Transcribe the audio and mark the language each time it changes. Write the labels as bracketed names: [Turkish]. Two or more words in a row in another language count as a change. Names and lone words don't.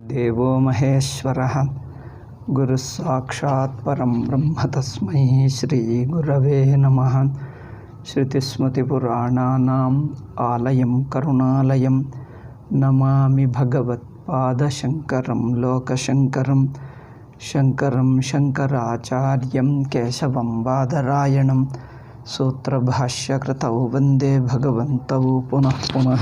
[Sanskrit] ದೇವೋ ಮಹೇಶ್ವರಃ ಗುರು ಸಾಕ್ಷಾತ್ ಪರಂ ಬ್ರಹ್ಮ ತಸ್ಮೈ ಶ್ರೀ ಗುರವೇ ನಮಃ. ಶ್ರುತಿಸ್ಮೃತಿಪುರಾಣಾನಾಂ ಆಲಯಂ ಕರುಣಾಲಯಂ ನಮಾಮಿ ಭಗವತ್ಪಾದಶಂಕರಂ ಲೋಕಶಂಕರಂ ಶಂಕರಂ ಶಂಕರಾಚಾರ್ಯಂ ಕೇಶವಂ ಬಾದರಾಯಣಂ ಸೂತ್ರಭಾಷ್ಯಕೃತೌ ವಂದೇ ಭಗವಂತೌ ಪುನಃ ಪುನಃ.